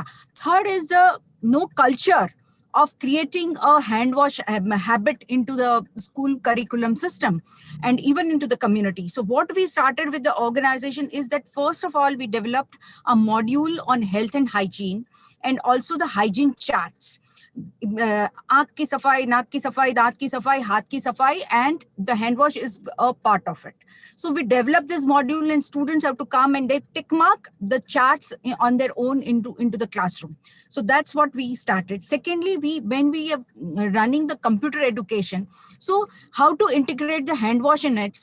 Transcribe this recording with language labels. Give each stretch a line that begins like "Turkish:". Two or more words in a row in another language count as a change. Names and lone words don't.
English: Third is the no culture of creating a hand wash habit into the school curriculum system and even into the community. So what we started with the organization is that first of all, we developed a module on health and hygiene, and also the hygiene charts.
Hindi: आँख की सफ़ाई, नाक की सफ़ाई, दाँत की सफ़ाई, हाथ की सफ़ाई,
English: and the hand wash is a part of it. So we developed this module, and students have to come and they tick mark the charts on their own into the classroom. So that's what we started. Secondly, when we are running the computer education, so how to integrate the hand wash in it.